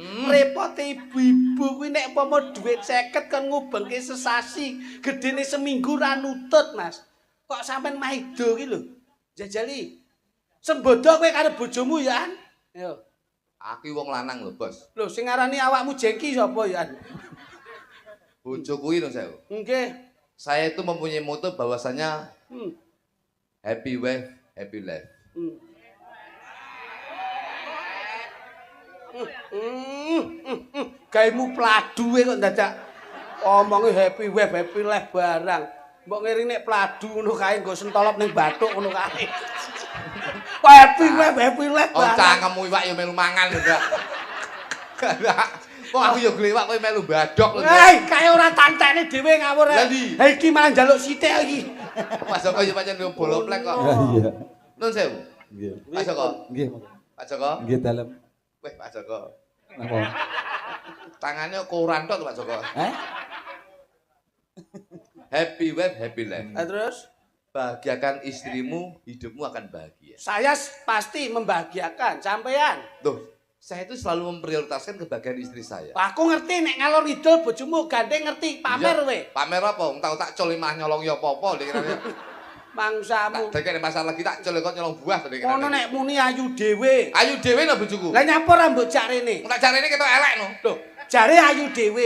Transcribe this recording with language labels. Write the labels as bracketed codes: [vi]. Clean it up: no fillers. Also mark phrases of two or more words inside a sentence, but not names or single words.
[jv] Repote ibu-ibu kuwi nek umpama dhuwit 50 kon ngubengke sesasi, gedene seminggu ra nutut Mas. Kok sampean maido iki lho. Jajali. Sembodo kowe karo bojomu ya an. Yo. Aku wong lanang lho, Bos. Lho sing ngarani awakmu jengki sapa ya an? Bojo kuwi lho saya. Nggih. [id] Saya itu mempunyai moto bahwasanya Hmm. [en] happy wife, happy life. [jv] Gaimu pladuwe kok dadak omonge [en] happy wife happy life [jv] barang. Mbok ngiring nek pladu ngono kae nggo sentolop ning bathuk ngono kae. Kok [en] happy wife happy life Oh, [jv] barang. cangkemmu iwak ya melu mangan lho, Ndak. Kok aku ya glewak kowe melu badok lho. Ndak. Hei, kae ora tantene dhewe ngawur. Lah ndi? Ha iki malah njaluk sithik iki. Mas Joko ya pancen yo boloplek kok. Iya. Nun sewu. Nggih. Mas Joko. Nggih. Pak Joko. Nggih dalem. Weh, Pak Joko. Napa? Tangannya koran tok Pak Joko. Hah? [en] Happy wife, happy life. [id] Terus Bahagiakan istrimu, hidupmu akan bahagia. saya pasti membahagiakan sampean. Tuh, saya itu selalu memprioritaskan kebahagiaan istri saya. [jv] Aku ngerti nek ngalor ngidul bojomu gandeng ngerti pamer Iya, we. Pamer apa? Wong tau tak col mah nyolong ya apa-apa dikirane. Mangsamu. Tak dekek masalah lagi tak col kok nyolong buah dikirane. Ngono nek muni ayu dhewe. Ayu dhewe lho bojoku. Lah nyapa ra mbok jak rene? Tak jarene ketok elek no. Lho, jare ayu dhewe.